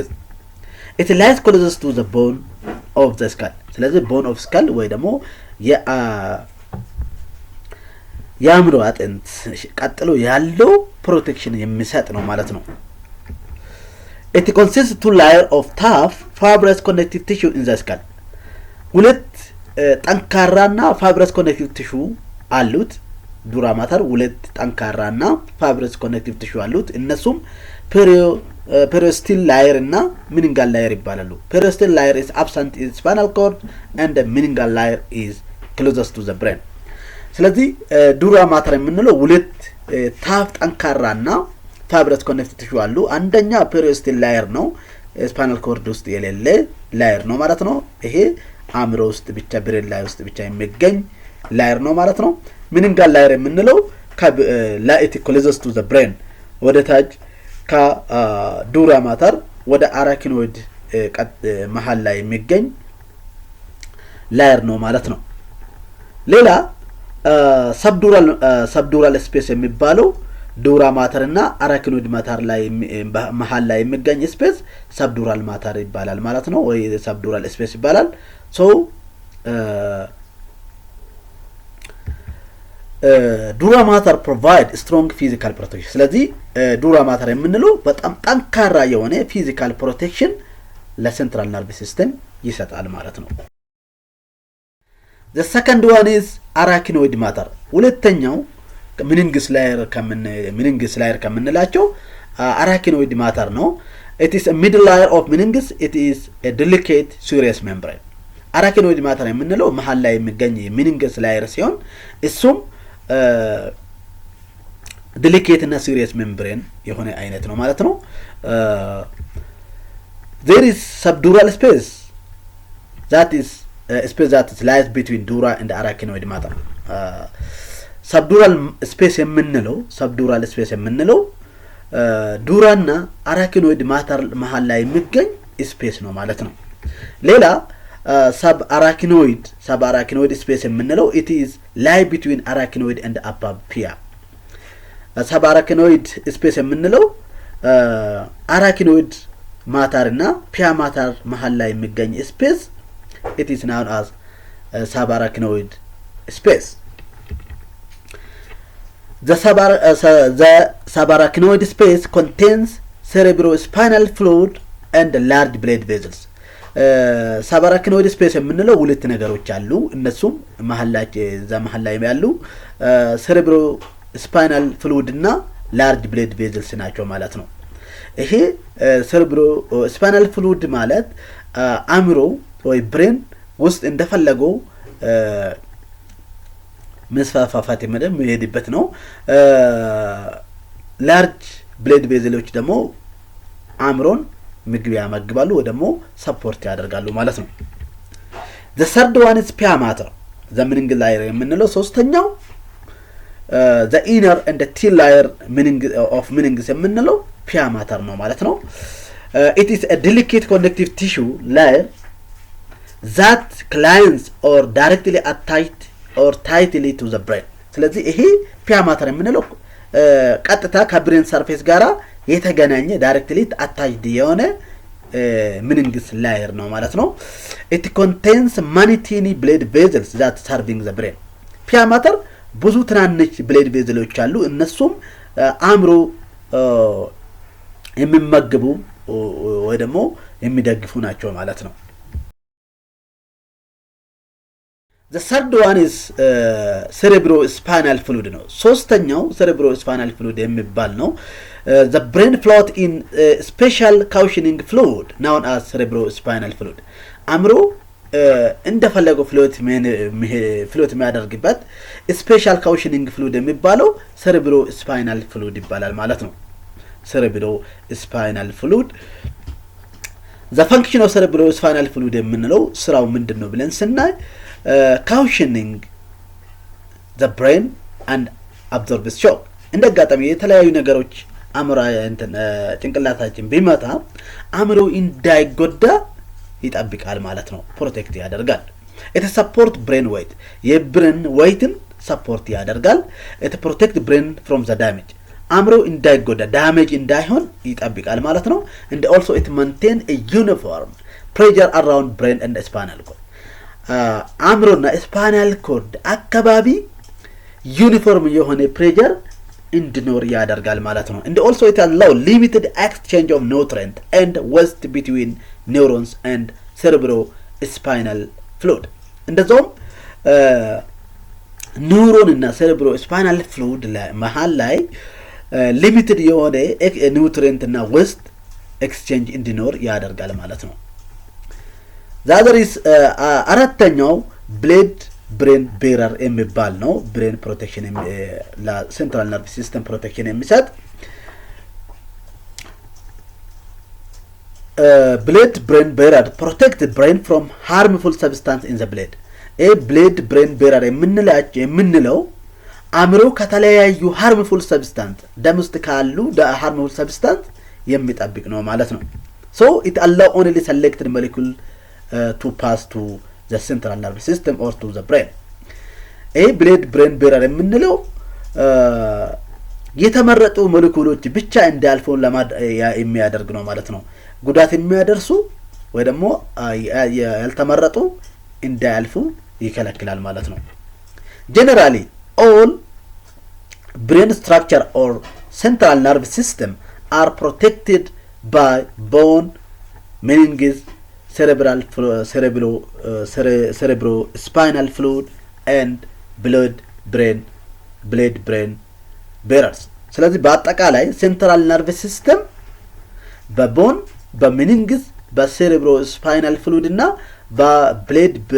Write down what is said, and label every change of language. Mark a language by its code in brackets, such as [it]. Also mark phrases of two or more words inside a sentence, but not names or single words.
[en] it lies closest to the bone of the skull. [am] ስለዚህ [en] bone of skull [am] ወይ ደግሞ የአእምሮ አጥንት ቀጥሎ ያለው ፕሮቴክሽን የሚሰጥ ነው ማለት ነው። [en] it consists 2 layer of tough fibrous connective tissue in the skull. [am] ሁለት ጠንካራና [en] fibrous connective tissue [am] አሉት። [en] dura mater [am] ሁለት ጠንካራና [en] fibrous connective tissue [am] አሉት። እነሱም [en] periosteal layer [am] እና [en] meningeal layer [am] ይባላሉ። [en] periosteal layer is absent in spinal cord and the meningeal layer is closest to the brain. [am] ስለዚህ [en] dura mater [am] የምንለው ሁለት ታፍ ጠንካራና [en] fibrous connective tissue [am] አሉ። አንደኛ [en] periosteal layer [am] ነው፣ [en] spinal cord [am] ውስጥ የሌለ layer ነው ማለት ነው። ይሄ አእምሮ ውስጥ ብቻ ብሬን ላይ ውስጥ ብቻ የሚገኝ ላየር ነው ማለት ነው። [en] meningeal layer [am] የምንለው ከላይት [en] closest to the brain [am] ወደ ታች ከዱራ ማተር ወደ አራኪኖይድ መሃል ላይ የሚገኝ ላየር ነው ማለት ነው። ሌላ [en] subdural space [am] የሚባለው [en] dura mater [am] እና [en] arachnoid mater [am] ላይ መሃል ላይ የሚገኝ [en] space subdural mater [am] ይባላል ማለት ነው፣ ወይ [en] subdural space [am] ይባላል። ሶ [en] dura mater provide strong physical protection። [am] ስለዚህ [en] dura mater [am] የምንለው በጣም ጠንካራ የሆነ [en] physical protection [am] ለሴንትራል [en] nerve system [am] ይሰጣል ማለት ነው። [en] the second one is arachnoid matter. [am] ሁለተኛው [en] meninges layer [am] ከምንላቸው [en] arachnoid matter [am] ነው። [en] it is a middle layer of meninges. it is a delicate serous membrane. arachnoid matter [am] የምንለው መሃል ላይ የሚገኝ [en] meninges layer [am] ሲሆን እሱም delicate እና [en] serious membrane [am] የሆነ አይነት ነው ማለት ነው። [en] there is subdural space that is space that lies between dura and arachnoid matter. subdural space [am] የምንለው ዱራና [en] arachnoid mater [am] መሃል ላይ የሚገኝ ስፔስ ነው ማለት ነው። ሌላ [en] sub arachnoid space [am] የምንለው [en] it is lie between arachnoid and upper pia። sub arachnoid space [am] የምንለው [en] arachnoid mater [am] እና [en] pia mater [am] መሃል ላይ የሚገኝ ስፔስ [en] it is known as sub arachnoid space. The subarachnoid space contains cerebrospinal fluid and large blood vessels. Subarachnoid space [am] የምንለው ሁለት ነገሮች አሉ። እነሱም መሃል ላይ ያሉ [en] cerebrospinal fluid [am] እና [en] large blood vessels [am] ናቸው ማለት ነው። ይሄ [en] cerebrospinal fluid [am] ማለት አእምሮ ወይ ብሬን ውስጥ እንደፈለገው መስፋፋት የሚሄድበት ነው። [en] large blood vessels [am] ደግሞ አእምሮን ምግብ ያመግባሉ ወይ ደግሞ ሰፖርት ያደርጋሉ [en] ማለት ነው። the third one is pia mater the meninge layer [am] የምንለው ሶስተኛው [en] the inner and the thin layer of meninges የምንለው pia mater [am] ነው ማለት ነው። [en] it is a delicate connective tissue layer that clines or directly attached or tightly to the brain. [am] ስለዚህ ይሄ [en] pia mater [am] የምንለው ቀጥታ ከብሬን ሰርፌስ ጋራ የተገናኘ [en] directly attached [am] የሆነ [en] meninges layer [am] ነው ማለት ነው። [en] it contains many tiny blood vessels that serving the brain. pia mater [am] ብዙ ትናንሽ [en] blood vessels [am] አሉ። እነሱም አእምሮ የሚመግቡ ወይ ደግሞ የሚደግፉ ናቸው ማለት ነው። [en] The third one is cerebrospinal fluid [am] ነው። ሶስተኛው [en] cerebrospinal fluid [am] የሚባል ነው። [en] The brain float in special cushioning fluid known as cerebrospinal fluid. [am] አእምሮ እንደፈለገው ፍሉት የሚያደርግበት [en] special cushioning fluid [am] የሚባለው [en] cerebrospinal fluid [am] ይባላል ማለት ነው። [en] cerebrospinal fluid the function of cerebrospinal fluid [am] የምንለው ስራው ምንድነው ብለን ስናይ cautioning [en] the brain and absorbs shock [am] እንደጋጣሚ የተለያዩ ነገሮች አእምሮ ጭንቅላታችን ቢመታ አእምሮ እንዳይጎዳ ይጠብቃል ማለት ነው። ፕሮቴክት ያደርጋል። it [en] support brain weight [am] የብሬን weighትን ሰፖርት ያደርጋል። [en] it protect brain from the damage አእምሮ [am] እንዳይጎዳ ዳሜጅ እንዳይሆን ይጠብቃል ማለት ነው። [en] and also it maintain a uniform pressure around brain and spinal cord [am] አእምሮና ስፓይናል ኮርድ አካባቢ ዩኒፎርም የሆነ ፕሬሸር እንዲኖር ያደርጋል ማለት ነው። [en] and also it allow limited exchange of nutrient and waste between neurons and cerebrospinal fluid እንደዛውም [am] ኒውሮን እና [en] cerebrospinal fluid [am] መሃል ላይ ሊሚትድ የሆነ [en] nutrient and waste exchange [am] እንዲኖር ያደርጋል ማለት ነው። ዛዘር is አራተኛው [en] blood brain barrier [am] የሚባል ነው። ብሬን ፕሮቴክሽን ለሴንትራል ነርቭ ሲስተም ፕሮቴክሽን የሚሰጥ [en] blood brain barrier protect the brain from harmful substance in the blood blood brain barrier [am] የምንለው አእምሮ ከተለያዩ [en] harmful substance [am] ደም ውስጥ ካሉ [en] harmful substance [am] የሚጠብቅ ነው ማለት ነው። [en] so it allow only selected molecule to pass to the central nervous system or to the brain blood brain barrier የምንለው [am] የተመረጡ ሞለኪውሎች ብቻ እንዲያልፉ የሚያደርግ ነው ማለት ነው። ጉዳት የሚያደርሱ ወይ ደግሞ ያልተመረጡ እንዲያልፉ ይከለክላል ማለት ነው። [en] generally all brain structure or central nervous system are protected by bone, meninges, cerebrospinal fluid and blood brain barriers [am] ስለዚህ በአጠቃላይ [en] central nerve system [am] በቦን በሜኒንግስ በሴሬብሮስፓይናል ፍሉይድ እና በብሌድ